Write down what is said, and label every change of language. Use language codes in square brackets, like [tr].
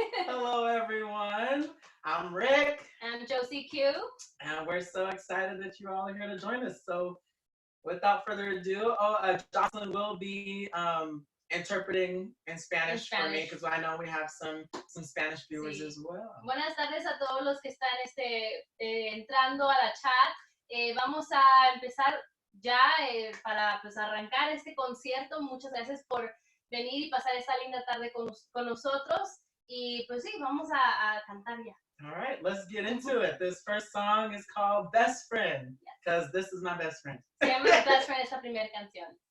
[en] Hello, everyone. I'm Rick. I'm Josie Q. And we're so excited that you all are here to join us. So without further ado, Jocelyn will be interpreting in Spanish for me because I know we have some Spanish viewers as well. [es] Buenas tardes a todos los que están entrando a la chat. Vamos a empezar ya para pues arrancar este concierto. Muchas gracias por venir y pasar esta linda tarde con nosotros. Y pues sí, vamos a cantar ya. [en] All right, let's get into it. This first song is called Best Friend because this is my best friend. [es] Se llama Best Friend esta primera canción.